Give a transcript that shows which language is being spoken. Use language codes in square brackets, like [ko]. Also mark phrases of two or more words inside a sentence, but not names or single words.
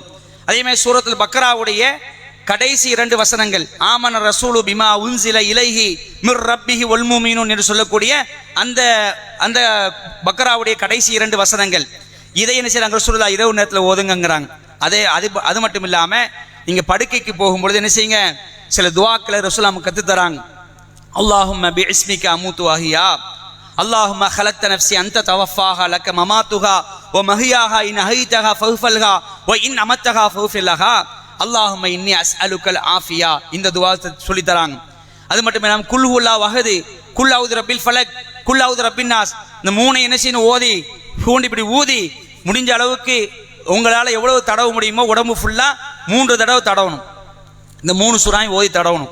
[ta] அதே மாதிரி சூரத்துல் பக்ராவுடைய கடைசி 2 வசனங்கள், [ar] آمن الرسول بما أنزل إليه من ربه والمؤمنون [ta] என்று சொல்லக்கூடிய அந்த அந்த பக்ராவுடைய கடைசி 2 வசனங்கள், இதை என்ன செய்யறாங்க? ரசூலுல்லாஹ் இரவு நேரத்தில் ஓதுங்கிறாங்க. அது மட்டும் இல்லாம நீங்க படுக்கைக்கு போகும்பொழுது என்ன செய்யுங்க? சில துவாக்களை ரசூலுல்லாஹ் கத்து தராங்க. [ar] اللهم باسمك أموت وأحيا اللهم خلقت نفسي انت توفاها لك مماتها ومحياها ان احييتها فاغفرها وان امتها فاغفر لها اللهم اني اسالك العافيه. [ta] இந்த துஆ சொல்லி தராங்க. அது மட்டும் இல்லாம [ar] قل هو الله أحد, قل أعوذ برب الفلق, قل أعوذ برب الناس, [ta] இந்த மூணு என்ன செய்யணும், ஓதி இப்படி ஊதி முடிஞ்ச அளவுக்கு உங்களால் எவ்வளவு தடவ முடியுமோ உடம்பு ஃபுல்லா 3 தடவை தடவணும். இந்த 3 சூறாயும் ஓதி தடவணும்.